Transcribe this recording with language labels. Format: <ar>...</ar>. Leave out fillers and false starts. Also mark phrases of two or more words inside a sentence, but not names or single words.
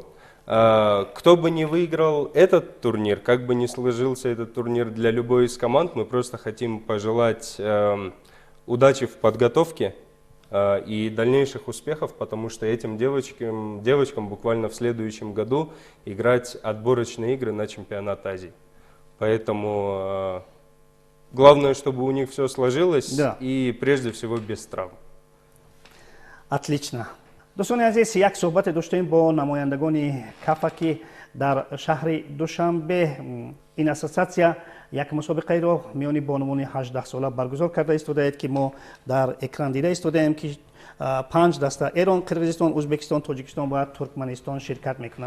<ru>Кто бы ни выиграл этот турнир, как бы ни сложился этот турнир для любой из команд, мы просто хотим пожелать удачи в подготовке и дальнейших успехов, потому что этим девочкам буквально в следующем году играть отборочные игры на чемпионат Азии. Поэтому главное, чтобы у них все сложилось, да. И прежде всего без травм. Отлично.</ru> <fa>دوستان عزیز، یک صحبت داشتیم با نمایندگان کافا که در شهر دوشنبه این اساسیاسیا یک مسابقه را میان بانوان 18 ساله برگزار کرده ایستاده که ما در اکران دیده ایستاده ایم که 5 دسته ایران، قرقیزستان، ازبکستان، تاجیکستان و ترکمنستان شرکت میکنند.</fa>